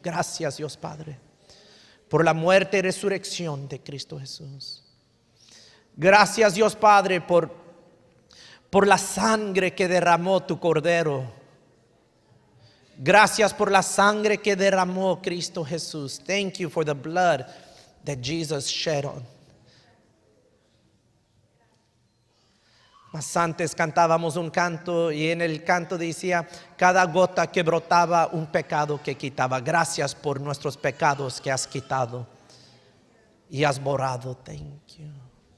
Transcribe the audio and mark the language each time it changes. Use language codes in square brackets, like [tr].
[es] Gracias Dios Padre por la muerte y resurrección de Cristo Jesús. Gracias Dios Padre por la sangre que derramó tu Cordero. Gracias por la sangre que derramó Cristo Jesús. [en] Thank you for the blood that Jesus shed on. [es] Más antes cantábamos un canto y en el canto decía, cada gota que brotaba un pecado que quitaba. Gracias por nuestros pecados que has quitado y has borrado. [en] Thank you.